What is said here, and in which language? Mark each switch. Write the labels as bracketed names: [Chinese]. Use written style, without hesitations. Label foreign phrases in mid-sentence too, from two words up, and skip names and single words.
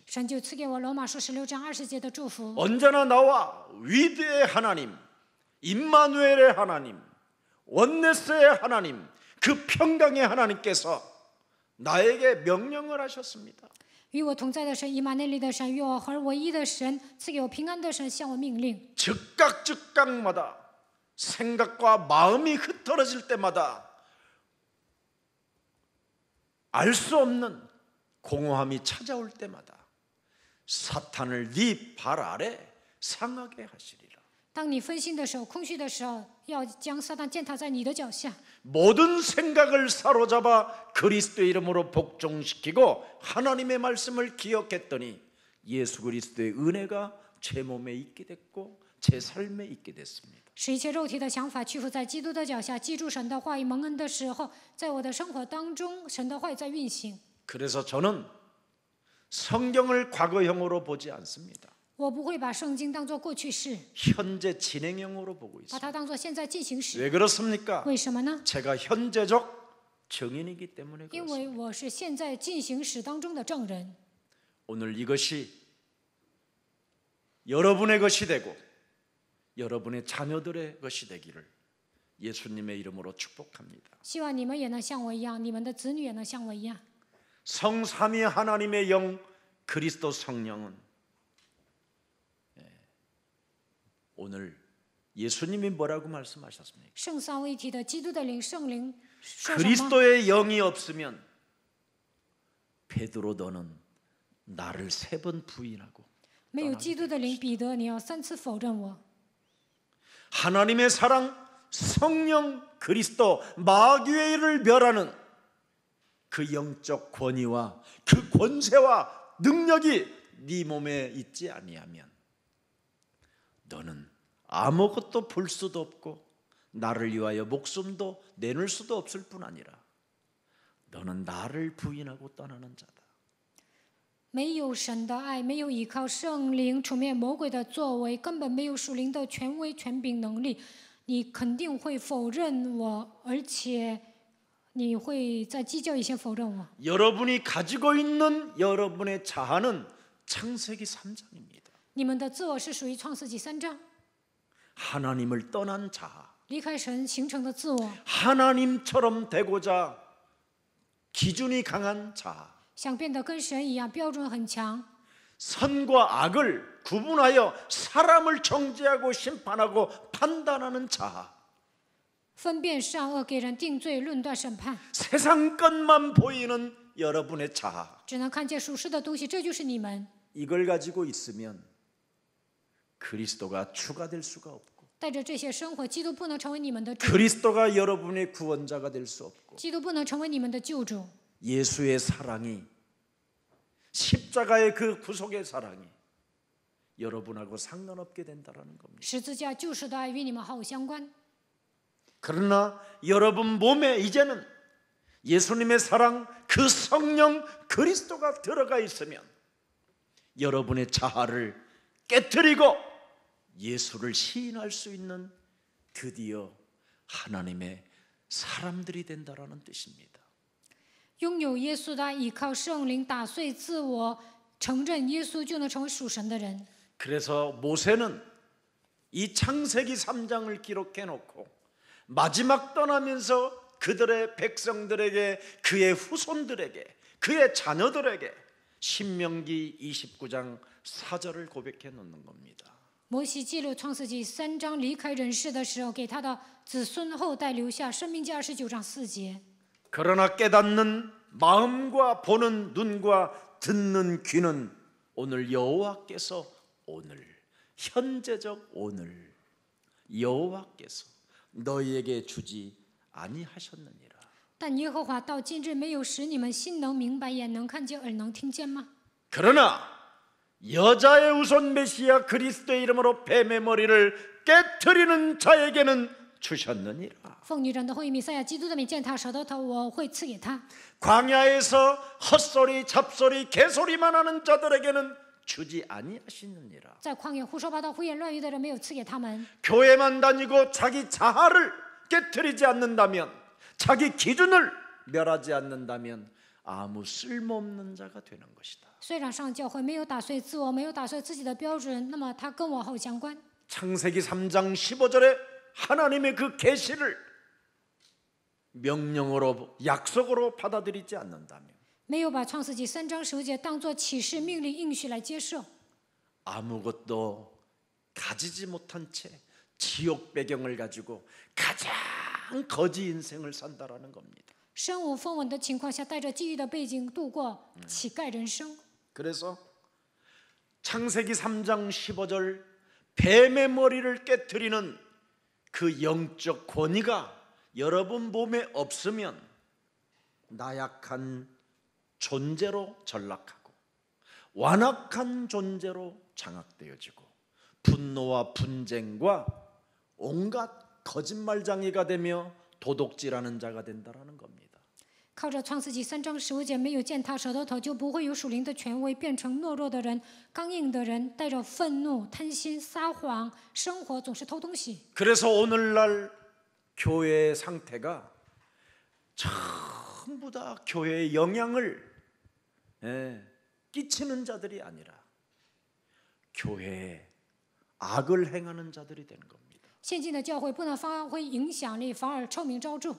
[Chinese] 神就赐给我罗马书16章20节的祝福。 [Korean] 언제나 나와 위대의 하나님, 임마누엘의 하나님, 원네스의 하나님, 그 평강의 하나님께서 나에게 명령을 하셨습니다. [Chinese] 与我同在的神，以马内利的神，与我合而为一的神，赐给我平安的神，向我命令。 [Korean] 즉각즉각마다 생각과 마음이 흐트러질 때마다 알 수 없는 공허함이 찾아올 때마다 사탄을 네 발 아래 상하게 하시리라. [Chinese] 当你分心的时候、空虚的时候，要将撒旦践踏在你的脚下。 [Korean] 모든 생각을 사로잡아 그리스도의 이름으로 복종시키고 하나님의 말씀을 기억했더니 예수 그리스도의 은혜가 제 몸에 있게 됐고 제 삶에 있게 됐습니다. [Chinese] 使一切肉体的想法屈服在基督的脚下，记住神的话语蒙恩的时候，在我的生活当中，神的话语在运行。 [Korean] 그래서 저는 성경을 과거형으로 보지 않습니다. [Chinese] 我不会把圣经当作过去式， [Korean] 현재 진행형으로 보고 [Chinese] 把 [Korean] 있습니다. [Chinese] 它当作现在进行时。 [Korean] 왜 그렇습니까? [Chinese] 为什么呢？ [Korean] 제가 현재적 증인이기 때문에 [Chinese] 因为 [Korean] 그렇습니다. [Chinese] 我是现在进行时当中的证人。 [Korean] 오늘 이것이 여러분의 것이 되고 여러분의 자녀들의 것이 되기를 예수님의 이름으로 축복합니다. [Chinese] 希望你们也能像我一样，你们的子女也能像我一样。 [Korean] 성삼위 하나님의 영 그리스도 성령은 오늘 예수님이 뭐라고 말씀하셨습니까? [Chinese] 圣三位一体的基督的灵，圣灵说什么？ [Korean] 그리스도의 영이 없으면 베드로 너는 나를 3번 부인하고 [Chinese] 没有基督的灵，彼得，你要3次否认我。 [Korean] 하나님의 사랑 성령 그리스도 마귀의 일을 멸하는 그 영적 권위와 그 권세와 능력이 네 몸에 있지 아니하면 너는 아무것도 볼 수도 없고 나를 위하여 목숨도 내놓을 수도 없을 뿐 아니라 너는 나를 부인하고 떠나는 자다. [Chinese] 没有神的爱，没有依靠圣灵，出面魔鬼的作为，根本没有属灵的权威、权柄、能力，你肯定会否认我，而且你会在计较一些否认我。 [Korean] 여러분이 가지고 있는 여러분의 자아는 창세기 3장입니다. [Chinese] 你们的自我是属于创世纪3章， [Korean] 하나님을 떠난 자아, [Chinese] 离开神形成的自我， [Korean] 하나님처럼 되고자 기준이 강한 자아, [Chinese] 想变得跟神一样，标准很强， [Korean] 선과 악을 구분하여 사람을 정죄하고 심판하고 판단하는 자아. [Chinese] 分辨善恶，给人定罪、论断、审判， [Korean] 세상 것만 보이는 여러분의 자아. [Chinese] 只能看见属世的东西，这就是你们。 [Korean] 이걸 가지고 있으면 그리스도가 주가 될 수가 없고 [Chinese] 带着这些生活，基督不能成为你们的主， [Korean] 그리스도가 여러분의 구원자가 될 수 없고 [Chinese] 基督不能成为你们的救主。 [Korean] 예수의 사랑이 십자가의 그 구속의 사랑이 여러분하고 상관없게 된다라는 겁니다. [Chinese] 十字架救赎的爱与你们毫无相关。 [Korean] 그러나 여러분 몸에 이제는 예수님의 사랑, 그 성령 그리스도가 들어가 있으면 여러분의 자아를 깨트리고 예수를 시인할 수 있는 드디어 하나님의 사람들이 된다라는 뜻입니다. [Chinese] 拥有耶稣的爱，依靠圣灵打碎自我，承认耶稣，就能成为属神的人。 [Korean] 그래서 모세는 이 창세기 3장을 기록해 놓고 마지막 떠나면서 그들의 백성들에게, 그의 후손들에게, 그의 자녀들에게 신명기 29장 4절을 고백해 놓는 겁니다. [Chinese] 摩西记录创世纪3章离开人世的时候，给他的子孙后代留下申命记29章4节。 [Korean] 그러나 깨닫는 마음과 보는 눈과 듣는 귀는 오늘 여호와께서 오늘 현재적 오늘 여호와께서 너희에게 주지 아니하셨느니라. [Chinese] 但耶和华到今日没有使你们心能明白，眼能看见，耳能听见吗？ [Korean] 그러나 여자의 우선 메시아 그리스도의 이름으로 뱀의 머리를 깨트리는 자에게는 주셨느니라. [Chinese] 奉女人的后裔弥赛亚基督的名践踏舌头，我会赐给他。 [Korean] 광야에서 헛소리 잡소리 개소리만 하는 자들에게는 주지 아니하시느니라. [Chinese] 在旷野胡说八道、胡言乱语的人，没有赐给他们。 [Korean] 교회만 다니고 자기 자아를 깨트리지 않는다면, 자기 기준을 멸하지 않는다면 아무 쓸모없는 자가 되는 것이다. [Chinese] 虽然上教会没有打碎自我，没有打碎自己的标准，那么他跟我毫无相关。 [Korean] 창세기 3장 15절에 하나님의 그 계시를 명령으로 약속으로 받아들이지 않는다면 [Chinese] 没有把创世纪3章15节当作启示、命令、应许来接受， [Korean] 아무것도 가지지 못한 채 지옥 배경을 가지고 가장 거지 인생을 산다라는 겁니다. [Chinese] 身无分文的情况下，带着地狱的背景度过乞丐人生。 [Korean] 그래서 창세기 3장 15절 뱀의 머리를 깨트리는 그 영적 권위가 여러분 몸에 없으면 나약한 존재로 전락하고 완악한 존재로 장악되어지고 분노와 분쟁과 온갖 거짓말장애가 되며 도둑질하는 자가 된다라는 겁니다. [Chinese] 靠着创世纪3章15节没有践踏舌头，就不会有属灵的权威，变成懦弱的人、刚硬的人，带着愤怒、贪心、撒谎，生活总是偷东西。 [Korean] 그래서 오늘날 교회의 상태가 전부 다 교회에 영향을 끼치는 자들이 아니라 교회에 악을 행하는 자들이 되는 겁니다. [Chinese] 现今的教会不能发挥影响力，反而臭名昭著。